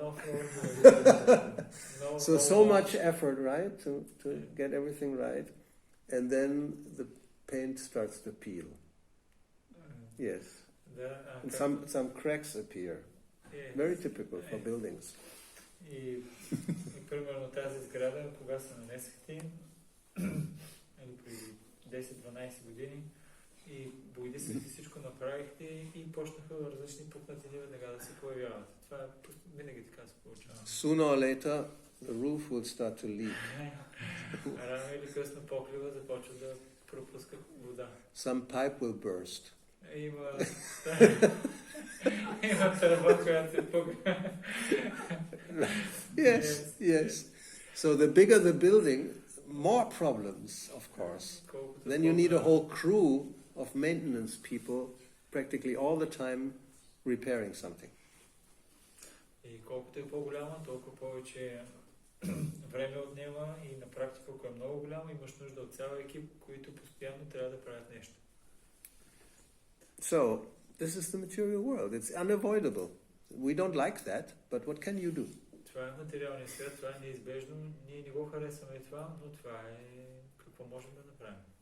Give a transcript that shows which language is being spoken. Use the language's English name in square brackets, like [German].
[English] No floor, So much effort, right, to get everything right, and then the paint starts to peel. Yes, and some cracks appear. Very typical for buildings. [Bulgarian] И примерно тази сграда, кога се нанесахте, преди 10-12 години, и боядисахте всичко направихте и почнаха различни пукнатини веднага да се появяват. Това винаги така се получава. [English] Sooner or later, the roof will start to leak. [Bulgarian] Рано или късно поклива започва да пропуска вода. [English] Some pipe will burst. [Bulgarian] Има тръба, която се пука. [English] Yes. So the bigger the building, more problems, of course. Then you need a whole crew of maintenance people practically all the time repairing something. [Bulgarian] И колкото е по-голяма, толкова повече време отнема и на практика, ако е много голяма, имаш нужда от цял екип, които постоянно трябва да правят нещо. [English] So, this is the material world. It's unavoidable. We don't like that, but what can you do? [Bulgarian] Това е материалният свят, това е неизбежно. Ние не го харесваме това, но това е какво можем да направим.